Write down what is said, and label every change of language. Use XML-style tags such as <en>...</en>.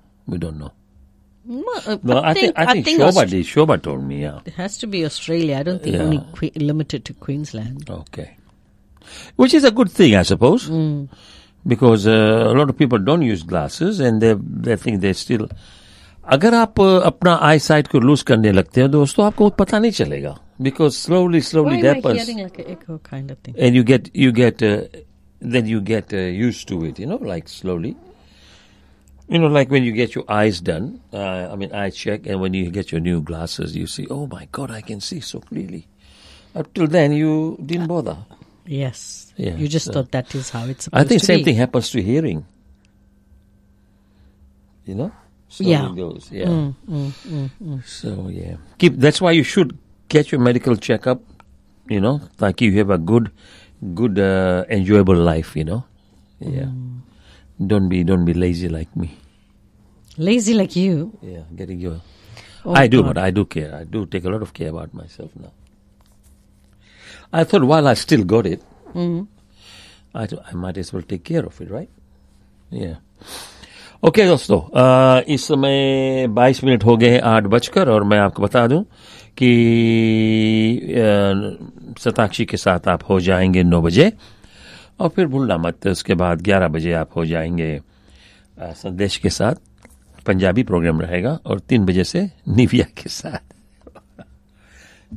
<en>We don't know. I think Shoba told me, yeah. It has to be Australia. I don't think only limited to Queensland. Okay. Which is a good thing, I suppose. Mm. Because a lot of people don't use glasses and they think they still...</en> <hi>अगर आप अपना आई site को loose करने लगते हैं दोस्तों, आपको पता नहीं चलेगा,</hi> <en>Because slowly डेपर्स and you get used to it, you know, like slowly, you know, like when you get your eyes done, I mean I check, and when you get your new glasses you see, oh my god, I can see so clearly. Up till then you didn't bother. Yes, you just thought that is how it's supposed. I think same thing happens to hearing, you know. That's why you should get your medical checkup, you know, like you have a good, enjoyable life, you know. Yeah. Mm. Don't be lazy like me. Lazy like you? Yeah, getting your... But I do care. I do take a lot of care about myself now. I thought while I still got it, I might as well take care of it, right? Yeah.</en> <hi>Okay दोस्तों, इस समय 22 minute हो गए हैं 8:00, और मैं आपको बता दूं कि सताक्षी के साथ आप हो जाएंगे 9:00, और फिर भूलना मत उसके बाद 11:00 आप हो जाएंगे संदेश के साथ, पंजाबी प्रोग्राम रहेगा, और 3:00 से निविया के साथ.</hi>